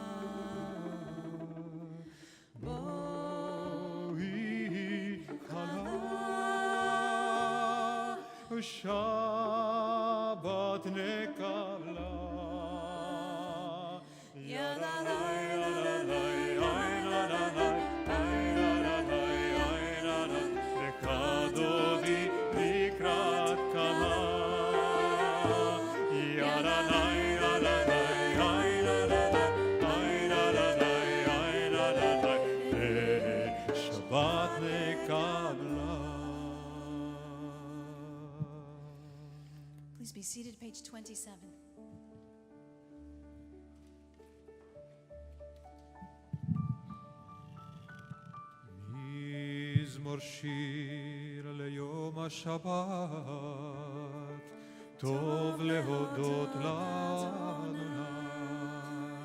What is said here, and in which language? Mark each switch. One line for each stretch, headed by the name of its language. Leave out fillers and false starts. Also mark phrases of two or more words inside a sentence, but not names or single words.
Hebrew: בואי כלה ושבת נקבלה. ידה די ידה די היי נדה די היי נדה די היי נדה די לקדוני לקראת קלה. ידה די ידה די היי נדה די היי נדה די היי נדה די שבת נקבלה.
English: Please be seated, page 27.
Hebrew: מזמור שיר ליום השבת, טוב להודות לאדוני.